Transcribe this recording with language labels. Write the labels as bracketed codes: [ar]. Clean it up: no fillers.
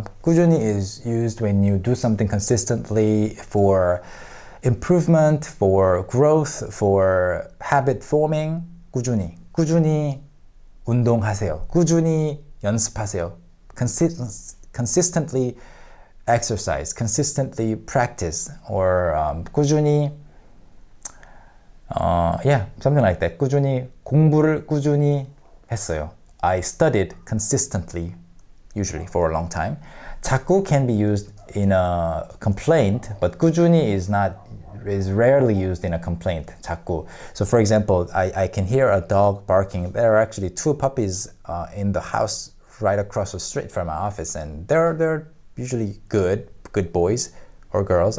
[en] 꾸준히 is used when you do something consistently for improvement, for growth, for habit forming. [ko] 꾸준히. 꾸준히 운동하세요. 꾸준히 연습하세요. [en] Consistently exercise, consistently practice, or 꾸준히 yeah, something like that. [ko] 꾸준히 공부를 꾸준히 했어요. [en] I studied consistently, usually for a long time. 자꾸 can be used in a complaint, but 꾸준히 is rarely used in a complaint. [ko] 자꾸. [en] So for example, I can hear a dog barking. There are actually two puppies in the house right across the street from my office, and they're usually good boys or girls.